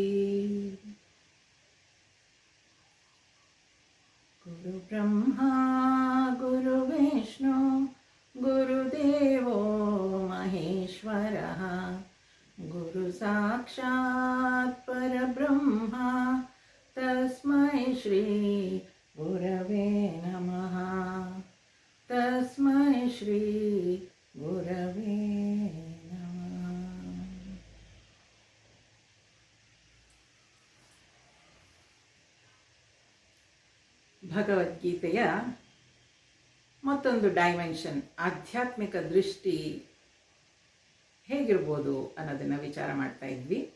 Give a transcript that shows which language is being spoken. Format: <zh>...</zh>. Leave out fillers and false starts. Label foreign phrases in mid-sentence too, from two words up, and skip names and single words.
<sa>गुरु ब्रह्मा गुरु विष्णु गुरुदेवो महेश्वरः गुरु साक्षात् परब्रह्म तस्मै श्री गुरवे नमः। तस्मै श्री गुरवे नमः।</sa> <kn>ಭಗವದ್ಗೀತೆಯ ಮತ್ತೊಂದು ಡೈಮೆನ್ಷನ್, ಆಧ್ಯಾತ್ಮಿಕ ದೃಷ್ಟಿ ಹೇಗಿರ್ಬೋದು ಅನ್ನೋದನ್ನು ವಿಚಾರ ಮಾಡ್ತಾ ಇದ್ವಿ.</kn>